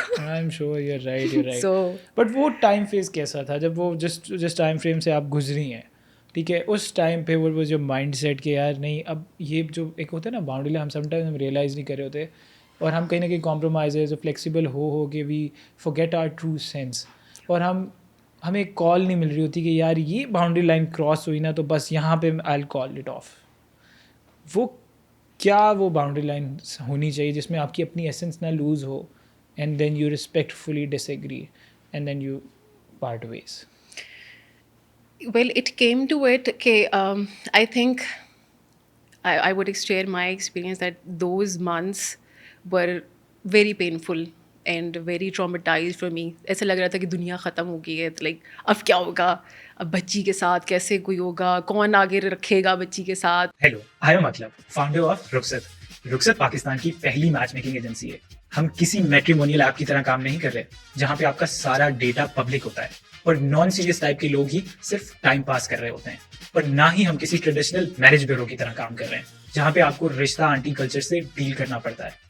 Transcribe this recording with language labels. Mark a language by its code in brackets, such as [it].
[en] I am sure you are right, [ur] you are right. But وہ time phase کیسا تھا جب وہ جس ٹائم فریم سے آپ گزری ہیں, ٹھیک ہے, اس ٹائم پہ وہ جو مائنڈ سیٹ کہ یار نہیں اب یہ جو ایک ہوتا ہے نا باؤنڈری, ہم سم ٹائم ہم ریئلائز نہیں کر رہے ہوتے اور ہم کہیں نہ کہیں کمپرومائز فلیکسیبل ہو کہ [en] we forget our true sense, [ur] اور ہمیں ایک کال نہیں مل رہی ہوتی کہ یار یہ باؤنڈری لائن کراس ہوئی نا تو بس یہاں پہ [en] I will call it off. [ur] وہ کیا وہ باؤنڈری لائن ہونی چاہیے جس میں آپ کی اپنی ایسنس نہ loose ہو, [en] And then you respectfully disagree and then you part ways. Well, it came to it کہ I think I would share my experience that those months were very painful and very traumatized for me. [ur] ایسا لگ رہا تھا کہ دنیا ختم ہو گئی ہے, لائک اب کیا ہوگا, اب بچی کے ساتھ کیسے کوئی ہوگا, کون آگے رکھے گا بچی کے ساتھ. ہیلو, آئی ایم مطلب فاؤنڈر آف رخصت. رخصت پاکستان کی پہلی میچ میکنگ ایجنسی ہے. ہم کسی میٹریمونیل ایپ کی طرح کام نہیں کر رہے جہاں پہ آپ کا سارا ڈیٹا پبلک ہوتا ہے اور نان سیریس ٹائپ کے لوگ ہی صرف ٹائم پاس کر رہے ہوتے ہیں, اور نہ ہی ہم کسی ٹریڈیشنل میرج بیورو کی طرح کام کر رہے ہیں جہاں پہ آپ کو رشتہ آنٹی کلچر سے ڈیل کرنا پڑتا ہے.